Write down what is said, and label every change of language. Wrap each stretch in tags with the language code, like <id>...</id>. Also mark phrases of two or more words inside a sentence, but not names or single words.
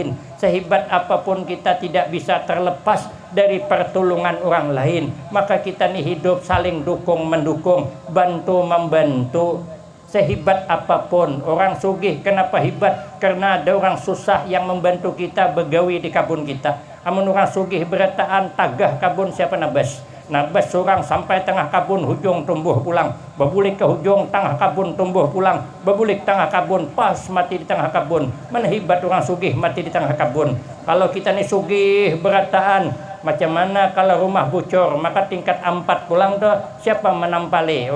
<id>Sehebat apapun kita tidak bisa terlepas dari pertolongan orang lain. Maka kita nih hidup saling dukung mendukung, bantu membantu. Sehebat apapun</id> <bjn>orang sugih,</bjn> <id>kenapa hebat? Karena ada orang susah yang membantu kita</id> <bjn>begawi di kabun</bjn> <id>kita.</id> <bjn>Amun orang sugih berataan tagah kabun siapa nabas? Nabas seorang sampai tengah kabun hujung tumbuh pulang, bebulik ke hujung tengah kabun tumbuh pulang, bebulik tengah kabun pas mati di tengah kabun. Mana hebat orang sugih mati di tengah kabun. Kalau kita nih sugih berataan, macam mana kalau rumah bocor, maka tingkat 4 pulang tuh siapa menampali?</bjn>